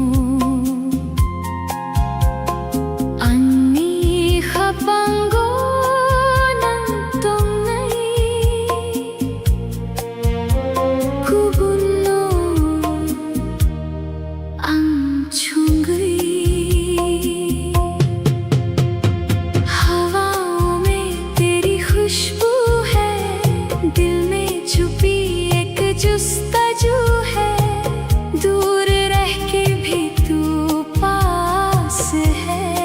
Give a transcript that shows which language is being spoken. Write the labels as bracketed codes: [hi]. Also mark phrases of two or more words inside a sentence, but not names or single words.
[trp] anni khapango nang tong nai kubunno ang chungri [hi] हवाओं में तेरी खुशबू है दिल में छुपी एक जुस्ताजू है दूर रह के भी तू पास है